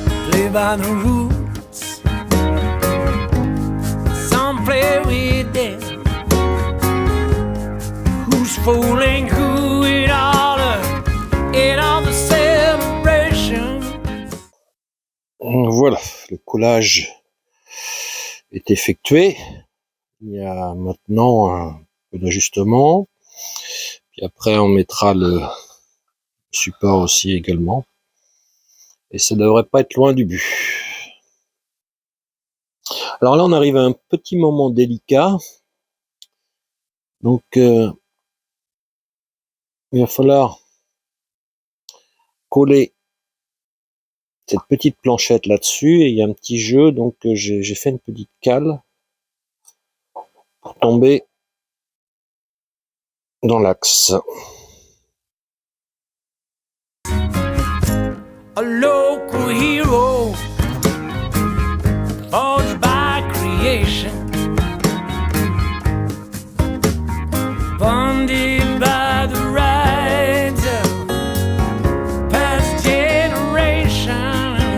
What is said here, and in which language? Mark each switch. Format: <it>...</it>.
<en>Play by the rules, some play with them. Who's fooling who in all the celebration?</en> <fr>Voilà, le collage est effectué. Il y a maintenant un peu d'ajustement. Puis après, on mettra le support aussi également. Et ça devrait pas être loin du but. Alors là, on arrive à un petit moment délicat. Donc, il va falloir coller cette petite planchette là-dessus. Et il y a un petit jeu. Donc, j'ai fait une petite cale pour tomber dans l'axe.</fr> <en>A local hero, forged by creation, bonded by the rights of past generations.</en>